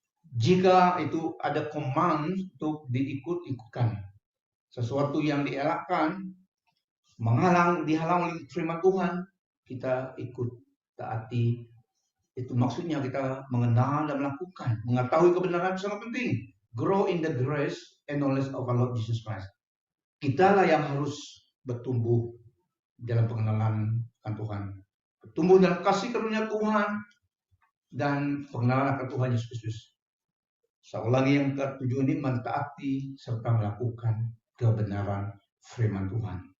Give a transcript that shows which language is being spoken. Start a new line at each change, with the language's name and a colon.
Indonesian: Jika itu ada command untuk diikut-ikutkan, sesuatu yang dielakkan, dihalang oleh firman Tuhan, kita ikut taati. Itu maksudnya kita mengenal dan melakukan. Mengetahui kebenaran sangat penting.
English: Grow in the grace and knowledge of our Lord Jesus Christ.
Indonesian: Kitalah yang harus bertumbuh dalam pengenalan akan Tuhan. Bertumbuh dalam kasih karunia Tuhan dan pengenalan akan Tuhan Yesus Kristus. Lagi yang ketujuh ini, mentaati serta melakukan kebenaran firman Tuhan.